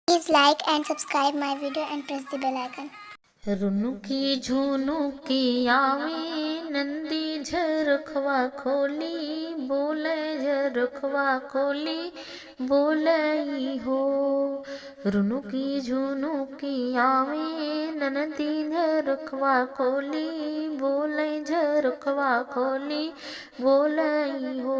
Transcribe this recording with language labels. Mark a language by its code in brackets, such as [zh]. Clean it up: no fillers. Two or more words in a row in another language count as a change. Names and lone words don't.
[en] Please like and subscribe my video and press the bell icon. [bho] रुनुकी झुनुकी आवे नंदी झरखवा खोली बोले झरखवा खोली बोलई हो। रुनुकी झुनुकी आवे नंदी झरखवा खोली बोले झरखवा खोली बोलई हो।